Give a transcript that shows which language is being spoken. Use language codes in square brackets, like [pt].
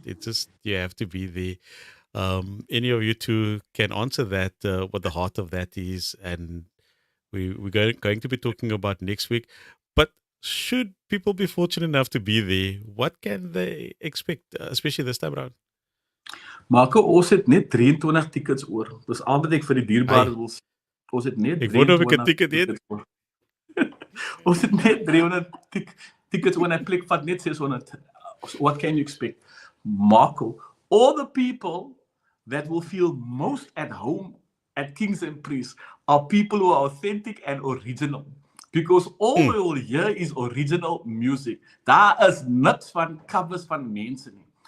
[en] It's just you have to be there. Any of you two can answer that, what the heart of that is, and we're going to be talking about next week. But should people be fortunate enough to be there, what can they expect, especially this time around? [af] Marco, ons het net 23 tickets oor. Dis al wat ek vir die dierbare wil sê. Ons het net 23 tickets oor. Ons het net 300 tickets oor, 'n plek vat net 600. [en] What can you expect? Marco, all the people that will feel most at home at Kings and Priests are people who are authentic and original. Because all we will hear is original music. [af] Daar is niks van covers van mense nie.